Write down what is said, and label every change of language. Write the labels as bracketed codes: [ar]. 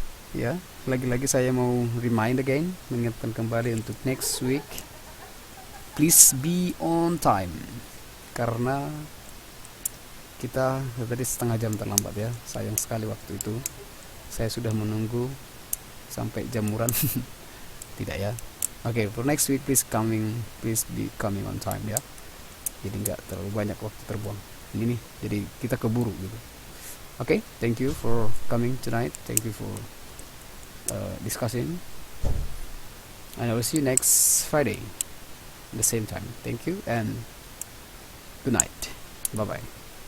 [id] Ya, lagi-lagi saya mau [en] remind again, [id] mengingatkan kembali untuk [en] next week. Please be on time, [id] karena kita tadi setengah jam terlambat ya. Sayang sekali waktu itu. Saya sudah menunggu sampai jamuran. Tidak ya. [en] Okay, for next week please be coming on time ya. [id] Jadi nggak terlalu banyak waktu terbuang. Ini nih, jadi kita keburu gitu. [en] Okay, thank you for coming tonight. Thank you for discussing, and I will see you next Friday the same time. Thank you and good night. Bye bye.